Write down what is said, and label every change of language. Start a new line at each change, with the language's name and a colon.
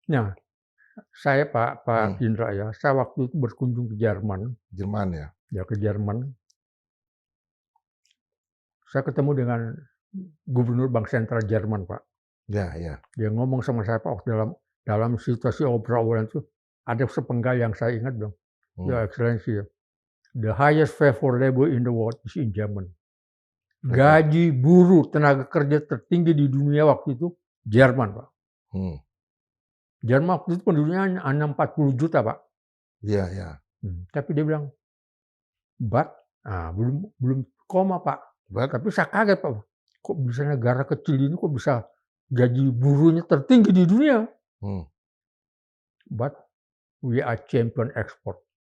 Indonesian: Nah, saya, Pak Indra ya, saya waktu itu berkunjung ke Jerman. Jerman ya? Ya, ke Jerman. Saya ketemu dengan Gubernur Bank Sentral Jerman, Pak. Ya. Dia ngomong sama saya, Pak, dalam situasi obrolan itu, ada sepenggal yang saya ingat dong.
English: Your Excellency, the highest pay for labor in the world is in Germany.
Indonesian: Gaji buruh tenaga kerja tertinggi di dunia waktu itu Jerman, Pak. Jerman waktu itu penduduknya hanya 40 juta, Pak. Iya, iya. Tapi dia bilang, belum koma, Pak. Tapi saya kaget, Pak. Kok bisa negara kecil ini kok bisa gaji buruhnya tertinggi di dunia?
English: But we are champion export.